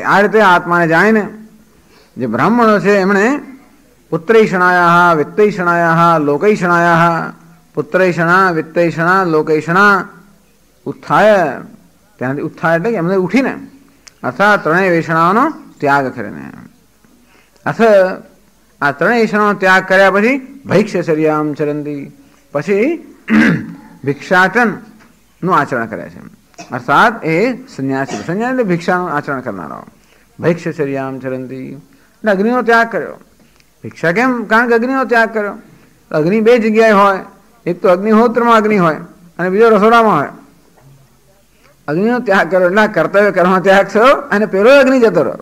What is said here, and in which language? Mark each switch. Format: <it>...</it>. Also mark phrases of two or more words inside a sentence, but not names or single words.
<gu>આ રીતે આત્માને જાણીને જે બ્રાહ્મણો છે એમણે</gu> <sa>પુત્રૈષણાયાઃ વિત્તૈષણાયાઃ લોકૈષણાયાઃ, પુત્રૈષણા વિત્તૈષણા લોકૈષણા ઉત્થાય,</sa> <gu>ત્યાંથી ઉત્થાય એટલે કે એમને ઉઠીને, અર્થાત ત્રણેય વેષણાઓનો ત્યાગ કરીને, અથ આ ત્રણેય વેષણાઓનો ત્યાગ કર્યા પછી</gu> <sa>ભૈક્ષચર્યામ ચરંતી,</sa> <gu>પછી ભિક્ષાટન નું આચરણ કરે છે. અર્થાત એ સંન્યાસી, સંન્યાસી એટલે ભિક્ષાનું આચરણ કરનારાઓ.</gu> <sa>ભૈક્ષચર્યામ ચરંતી</sa> <gu>એટલે અગ્નિનો ત્યાગ કર્યો. ભિક્ષા કેમ? કારણ કે અગ્નિનો ત્યાગ કર્યો. અગ્નિ બે જગ્યાએ હોય, એક તો અગ્નિહોત્રમાં અગ્નિ હોય અને બીજો રસોડામાં હોય. અગ્નિનો ત્યાગ કર્યો એટલે કર્તવ્ય કર્મનો ત્યાગ થયો અને પેલો અગ્નિ જતો રહ્યો.</gu>